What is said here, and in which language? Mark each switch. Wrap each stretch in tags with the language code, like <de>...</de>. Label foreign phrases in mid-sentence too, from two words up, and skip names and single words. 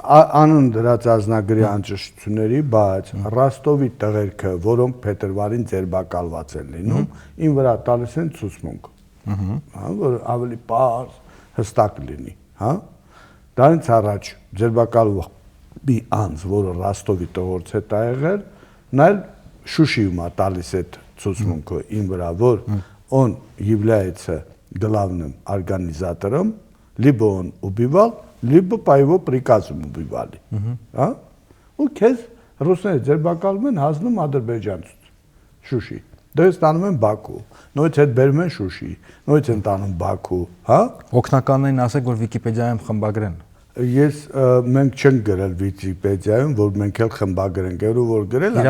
<hy>Անուն դրած անձնագրի անճշտությունների, բայց Ռոստովի տղերքը, որոնք փետրվարին ձերբակալված են լինում, ին վրա տալիս են ցուցմունք։ Հա, որ ավելի պարզ, հստակ լինի, հա։ Դրանից առաջ ձերբակալվող մի անձ, որը Ռոստովի տղորց հետ ա եղել, նա էլ Շուշիում ա տալիս այդ ցուցմունքը ին վրա, որ</hy> <ru>он является главным организатором, либо он убивал, либо по его приказам убивали,</ru> <hy>հա։ Ու քեզ ռուսները ձերբակալում են հասնում Ադրբեջանից, Շուշի։ Դες տանում են Բաքու, նույնից հետ բերում են Շուշի, նույնից են տանում Բաքու, հա։ Օգնականներին ասեք, որ Վիկիպեդիայում խմբագրեն։ Ես մենք չենք գրել Վիկիպեդիայում, որ մենք էլ խմբագրենք, որ գրել են։</hy>